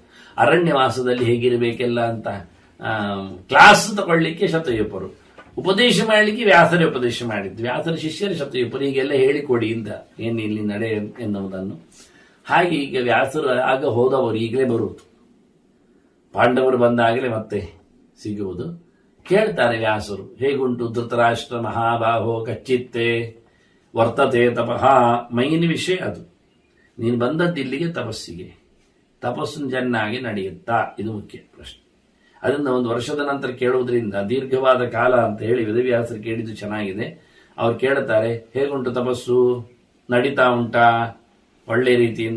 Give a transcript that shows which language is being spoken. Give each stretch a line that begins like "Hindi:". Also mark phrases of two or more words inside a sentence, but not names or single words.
Kannada: ಅರಣ್ಯವಾಸದಲ್ಲಿ ಹೇಗಿರಬೇಕೆಲ್ಲ ಅಂತ ಕ್ಲಾಸ್ ತಗೊಳ್ಳಿಕ್ಕೆ ಶತಯೂಪರು, ಉಪದೇಶ ಮಾಡಲಿಕ್ಕೆ ವ್ಯಾಸರೇ ಉಪದೇಶ ಮಾಡಿದ್ದು. ವ್ಯಾಸರ ಶಿಷ್ಯರ ಶತಯೂಪರು ಹೀಗೆಲ್ಲ ಹೇಳಿಕೊಡಿ ಅಂತ, ಏನು ಇಲ್ಲಿ ನಡೆ ಎನ್ನುವುದನ್ನು. ಹಾಗೆ ಈಗ ವ್ಯಾಸರು ಆಗ ಹೋದವರು ಈಗಲೇ ಬರುವುದು, ಪಾಂಡವರು ಬಂದಾಗಲೇ ಮತ್ತೆ ಸಿಗುವುದು. ಕೇಳ್ತಾರೆ ವ್ಯಾಸರು, ಹೇಗುಂಟು
Sanskrit: ಧೃತರಾಷ್ಟ್ರ ಮಹಾಬಾಹೋ ಕಚ್ಚಿತ್ತೆ ವರ್ತತೆ ತಪಃ.
Kannada: ಮೈನ್ ವಿಷಯ ಅದು. ನೀನು ಬಂದದ್ದು ಇಲ್ಲಿಗೆ ತಪಸ್ಸಿಗೆ, ತಪಸ್ಸು ಚೆನ್ನಾಗಿ ನಡೆಯುತ್ತಾ, ಇದು ಮುಖ್ಯ ಪ್ರಶ್ನೆ. ಅದರಿಂದ ಒಂದು ವರ್ಷದ ನಂತರ ಕೇಳುವುದರಿಂದ ದೀರ್ಘವಾದ ಕಾಲ ಅಂತ ಹೇಳಿ ವೇದವ್ಯಾಸರು ಕೇಳಿದ್ದು ಚೆನ್ನಾಗಿದೆ. ಅವ್ರು ಕೇಳುತ್ತಾರೆ, ಹೇಗುಂಟು ತಪಸ್ಸು, ನಡೀತಾ ಉಂಟಾ ಒಳ್ಳೆ ರೀತಿಯಿಂದ?